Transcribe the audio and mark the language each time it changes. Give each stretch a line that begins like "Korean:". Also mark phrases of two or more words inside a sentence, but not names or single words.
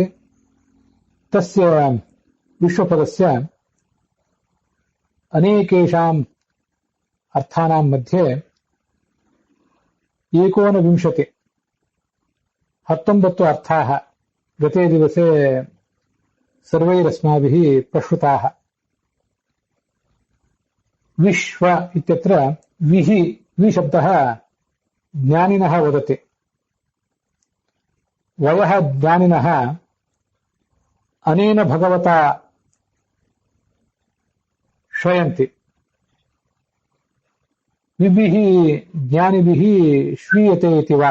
Sanskrit: ತಸ್ಯ ವಿಶ್ವಪದಸ್ಯ ಅನೇಕೇಷಾಂ ಅರ್ಥಾನಾಂ ಮಧ್ಯೆ 19 ಅರ್ಥಾಃ ಗತೆ ದಿವಸೆ ಸರ್ವೈರಸ್ಮಾಭಿಃ ಪ್ರಶ್ರುತಾಃ. ವಿಶ್ವ ಇತ್ಯತ್ರ ವಿಹಿ ವಿ ಶಬ್ದಃ ಜ್ಞಾನಿನಃ ವದತಿ. ವಯಃ ಜ್ಞಾನಿನಃ ಅನೇನ ಭಗವತಾ ಶ್ರಯಂತಿ. ವಿಭಿಃ ಜ್ಞಾನಿಭಿಃ ಶ್ರೀಯತೆ ಇತಿ ವಾ.